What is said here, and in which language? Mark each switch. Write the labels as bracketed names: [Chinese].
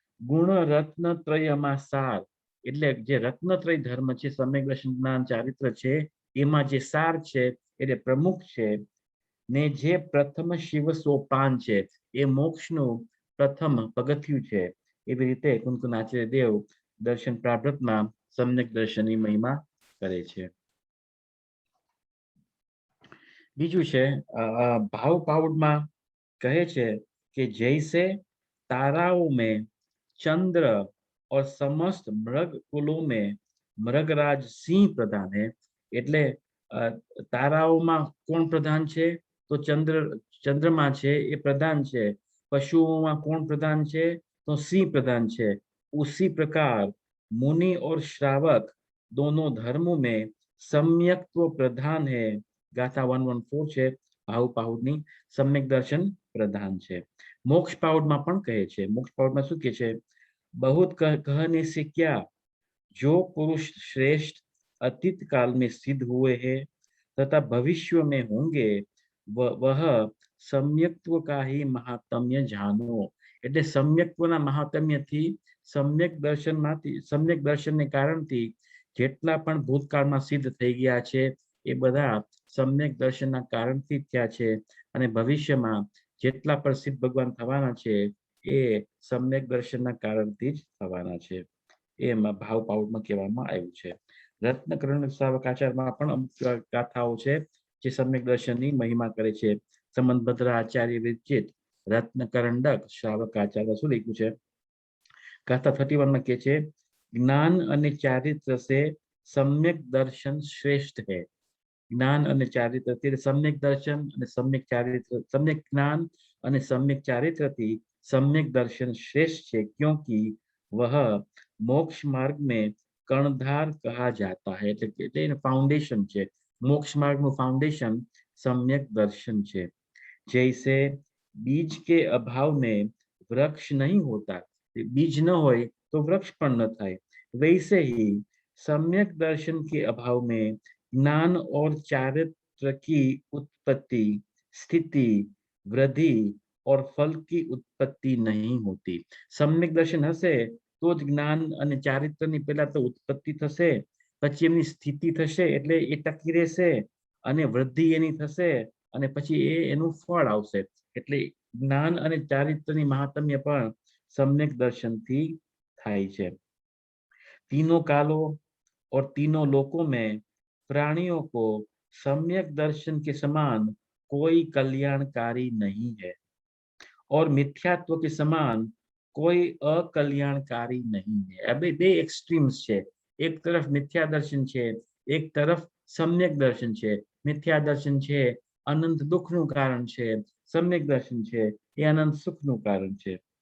[Gujarati] ગુણ રત્ન ત્રયમાં સાર, એટલે જે રત્નત્રય ધર્મ છે, સમ્યક દર્શન જ્ઞાન ચારિત્ર છે, એમાં જે સાર છે, એટલે પ્રમુખ છે. ને જે પ્રથમ શિવ સોપાન છે, એ મોક્ષનું પ્રથમ પગથિયું છે. એવી રીતે કુંકુનાચાર્ય દેવ દર્શન પ્રારબ્ધમાં સમ્યક દર્શનની મહિમા કરે છે. બીજું છે ભાવ પાઉડમાં કહે છે કે [Hindi] જૈસે ताराओं में चंद्र और समस्त मृग कुलों में मृगराज सिंह प्रधान है. [Gujarati] એટલે તારાઓમાં કોણ પ્રધાન છે? તો ચંદ્રમા છે, એ પ્રધાન છે. પશુઓમાં કોણ પ્રધાન છે? તો સિંહ प्रधान છે. [Hindi] उसी प्रकार मुनि और श्रावक दोनों धर्मों में सम्यक्त्व प्रधान है. [Gujarati] ગાથા 114 છે ભાવ પાઉડની. સમ્યક દર્શન પ્રધાન છે. મોક્ષ પાઉડમાં પણ કહે છે. મોક્ષ પાઉડમાં શું કહે છે? [Hindi] बहुत कहने से क्या, जो पुरुष श्रेष्ठ अतीत काल में सिद्ध हुए हैं तथा भविष्य में होंगे, वह सम्यक्त्व का ही महात्म्य जानो। [Gujarati] એટલે સમ્યક્ત્વના મહાત્મ્યથી સમ્યક દર્શનને કારણથી જેટલા પણ ભૂતકાળમાં સિદ્ધ થઈ ગયા છે એ બધા સમ્યક દર્શનના કારણથી થયા છે અને ભવિષ્યમાં જેટલા પણ સિદ્ધ ભગવાન થવાના છે એ સમ્યક દર્શનના કારણથી જ થવાના છે. એમાં ભાવ પાઉટમાં કહેવામાં આવ્યું છે. રત્નકરણ શ્રાવકાચારમાં પણ અમુક ગાથાઓ છે જે સમ્યક દર્શનની મહિમા કરે છે. સંબંધભદ્ર આચાર્ય વિરચિત રત્નકરંડક શ્રાવકાચાર્ય શું લખ્યું છે? ગાથા 31 માં કહે છે, જ્ઞાન અને ચારિત્ર સે સમ્યક દર્શન શ્રેષ્ઠ है. જ્ઞાન અને ચારિત્ર, સમ્યક દર્શન અને સમ્યક ચારિત્ર, સમ્યક જ્ઞાન અને સમ્યક ચારિत्रથી સમ્યક દર્શન શ્રેષ્ઠ છે, [Hindi] क्योंकि वह मोक्ष मार्ग में कर्णधार कहा जाता है. [Gujarati] એટલે એનું ફાઉન્ડેશન છે. મોક્ષ માર્ગનું ફાઉન્ડેશન સમ્યક દર્શન છે. [Hindi] जैसे बीज के अभाव में वृक्ष नहीं होता, [Gujarati] बीज न होय तो वृक्ष पण न थाय, [Hindi] वैसे ही सम्यक दर्शन के अभाव में ज्ञान और चारित्र की उत्पत्ति, स्थिति, वृद्धि और फल की उत्पत्ति नहीं होती. [Gujarati] सम्यक दर्शन हसे तो ज ज्ञान અને ચારિત્રની પહેલા તો ઉત્પત્તિ થશે, પછી એમની સ્થિતિ થશે એટલે એ ટકી રહેશે અને વૃદ્ધિ એની થશે અને પછી એનું ફળ આવશે. એટલે જ્ઞાન અને ચારિત્રની મહાત્મ્ય પણ सम्यक दर्शनથી થાય છે. [Hindi] तीनों कालों और तीनों लोकों में प्राणियों को सम्यक दर्शन के समान कोई कल्याणकारी नहीं है और मिथ्यात्व के समान कोई अकल्याणकारी नहीं है. [Gujarati] अबे બે એક્સ્ટ્રીમ્સ છે. એક તરફ મિથ્યા દર્શન છે, એક તરફ સમ્યક દર્શન છે. મિથ્યા દર્શન છે अनंत दुखનું કારણ છે, સમ્યક દર્શન છે એ અનંત સુખનું કારણ છે.